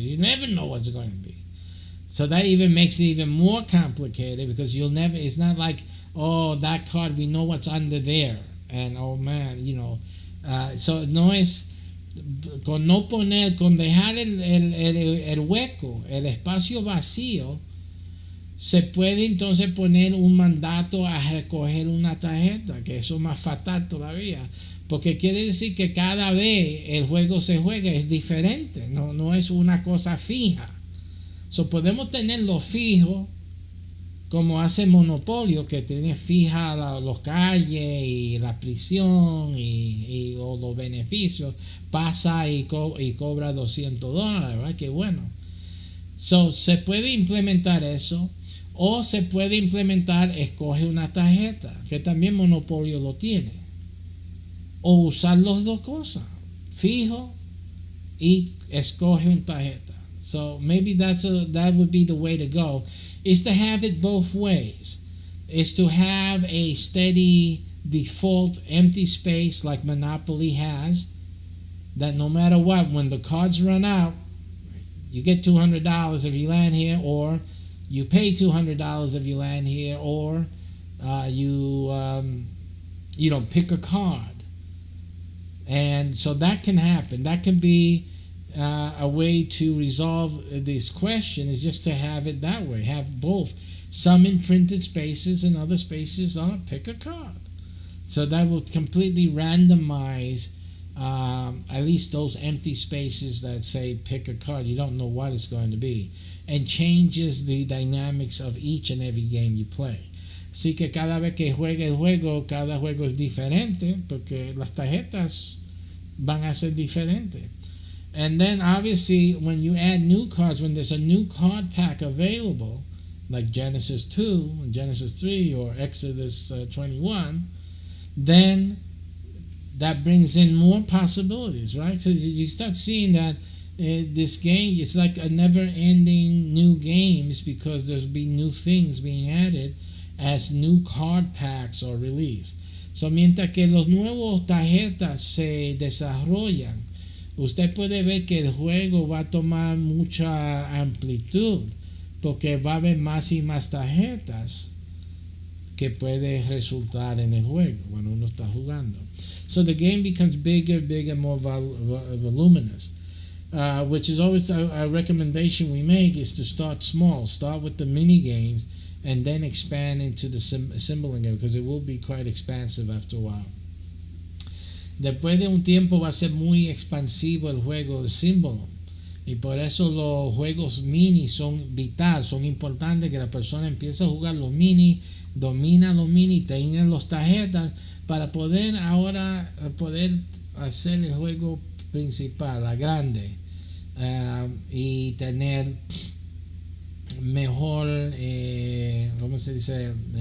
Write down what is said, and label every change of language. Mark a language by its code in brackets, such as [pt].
[en] You never know what's going to be. So that even makes it even more complicated, because you'll never, it's not like, oh, that card, we know what's under there, and oh man, so [es] no es con no poner, con dejar el hueco, el espacio vacío. Se puede entonces poner un mandato a recoger una tarjeta, que eso es más fatal todavía, porque quiere decir que cada vez el juego se juega es diferente, no es una cosa fija. So podemos tenerlo fijo, como hace Monopolio, que tiene fija los calles y la prisión y los beneficios, pasa y cobra $200, ¿verdad? Qué bueno. So se puede implementar eso. O se puede implementar, escoge una tarjeta, que también Monopolio lo tiene. O usar las dos cosas, fijo y escoge una tarjeta. [en] So maybe that would be the way to go, is to have it both ways. Is to have a steady default empty space like Monopoly has, that no matter what, when the cards run out, you get $200 if you land here, or you pay $200 if you land here, or you pick a card. And so that can happen. That can be a way to resolve this question, is just to have it that way. Have both. Some imprinted spaces and other spaces pick a card. So that will completely randomize at least those empty spaces that say pick a card. You don't know what it's going to be. And changes the dynamics of each and every game you play. [es] Así que cada vez que juegue el juego, cada juego es diferente, porque las tarjetas van a ser diferentes. [en] And then obviously when you add new cards, when there's a new card pack available, like Genesis 2, and Genesis 3, or Exodus 21, then that brings in more possibilities, right? So you start seeing that this game, it's like a never-ending new games, because there's be new things being added as new card packs are released. [es] So mientras que los nuevos tarjetas se desarrollan, usted puede ver que el juego va a tomar mucha amplitud, porque va a haber más y más tarjetas que puede resultar en el juego cuando uno está jugando. [en] So the game becomes bigger, more voluminous. Which is always a recommendation we make, is to start small. Start with the mini games and then expand into the SYMBOLUM game, because it will be quite expansive after a while. [es] Después de un tiempo va a ser muy expansivo el juego de SYMBOLUM, y por eso los juegos mini son vital, son importantes, que la persona empiece a jugar los mini, domina los mini, tenga las tarjetas para poder ahora hacer el juego principal, la grande, y tener mejor, ¿cómo se dice?